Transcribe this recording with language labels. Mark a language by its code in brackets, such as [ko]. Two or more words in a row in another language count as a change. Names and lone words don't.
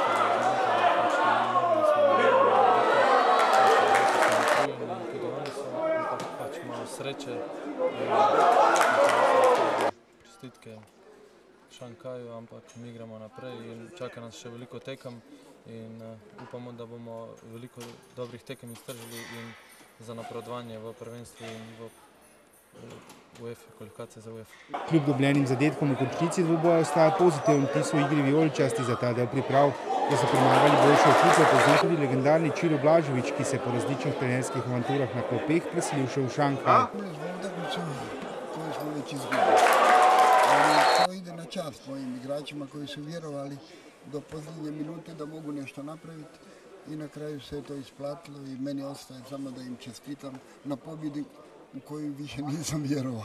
[sl] malo sreče, čestitke Šanghaju, ampak mi igramo naprej in čaka nas še veliko tekem in upamo, da bomo veliko dobrih tekem iztržili in za napredovanje v prvenstvu in v UEFA, kvalifikacije za UEFA. Kljub dobljenim zadetkom v končnici dvoboja ostaja pozitiven vtis v igri vijoličasti za ta del priprav, da so premagali boljšo ekipo, pozna tudi legendarni Ćiro Blažević, ki se po različnih trenerskih avanturah na klopeh preselil še v Šanghaj. [hr] Koju smo već izgubili. Ali to ide na čast mojim igračima koji su vjerovali do posljednje minute da mogu nešto napraviti i na kraju se je to isplatilo i meni ostaje samo da im čestitam na pobjedi u koju više nisam vjerovao.